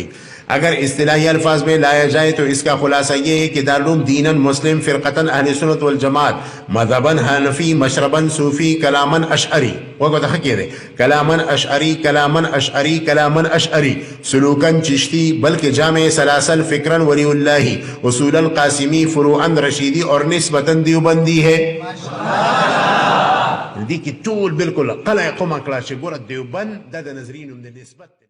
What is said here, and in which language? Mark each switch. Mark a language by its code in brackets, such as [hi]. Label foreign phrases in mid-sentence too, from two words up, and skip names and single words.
[ur] اگر اصطلاحی الفاظ میں لایا جائے تو اس کا خلاصہ یہ ہے کہ دارالعلوم دیناً مسلم، فرقتاً اہل سنت والجماعت، مذہباً حنفی، مشرباً صوفی، کلاماً اشعری، وہ تحقیق ہے کلاماً اشعری، کلاماً اشعری، کلاماً اشعری، سلوکاً چشتی، بلکہ جامع سلاسل، فکراً ولی اللہ، اصولاً قاسمی، فروعاً رشیدی اور نسبتاً دیوبندی ہے. [ps] دي کې ټول بالکل قلع قمه کړه چې ګوره دیوبند د نظرینو د نسبت